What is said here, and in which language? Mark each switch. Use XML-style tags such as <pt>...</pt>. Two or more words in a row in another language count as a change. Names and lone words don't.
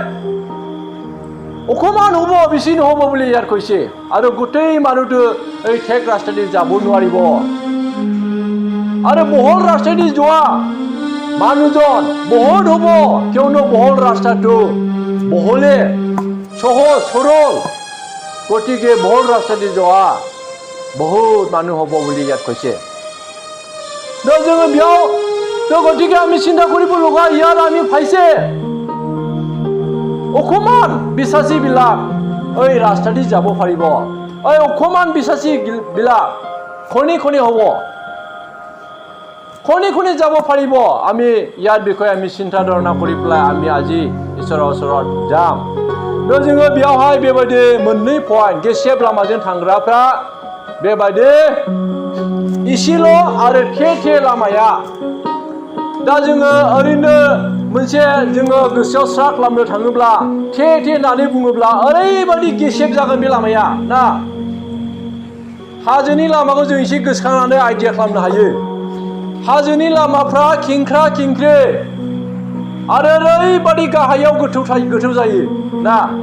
<as>অকমান হ'ব বেছি নহ'ব বুলি ইয়াত কৈছে আৰু গোটেই মানুহটো এই ঠেক ৰাস্তা দি যাব নোৱাৰিব আৰু বহল ৰাস্তা দি যোৱা মানুহজন বহুত হ'ব কিয়নো বহল ৰাস্তাটো বহলে সহজ সৰল গতিকে বহল ৰাস্তা দি যোৱা বহুত মানুহ হ'ব বুলি ইয়াত কৈছে।</as> <brx>जोङो बेयाव</brx> <as>গতিকে আমি চিন্তা কৰিব লগা ইয়াত আমি পাইছে অকমান বিশ্বাসীবিলাক এই ৰাস্তা দি যাব পাৰিব এই অকমান বিশ্বাসীবিলাক খনি খনি হব খনি খনি যাব পাৰিব আমি ইয়াৰ বিষয়ে আমি চিন্তা ধাৰণা কৰি পেলাই আমি আজি ঈশ্বৰৰ ওচৰত</as> <brx>যাম जोङो बेयावहाय बेबायदि मोननै पइन्ट गेसेब लामाजों थांग्राफ्रा बेबायदि इसेल' आरो थे लामाया दा जोङो ओरैनो मोनसे जोङो गोसोआव स्रा खालामनो थाङोब्ला थे होननानै बुङोब्ला ओरैबायदि गेसेब जागोन बे लामाया ना हाजोनि लामाखौ जों एसे गोसोखांनानै आइडिया खालामनो हायो हाजोनि लामाफ्रा खेंख्रा खेंख्रि आरो ओरैबायदि गाहायाव गोथौ जायो ना</brx>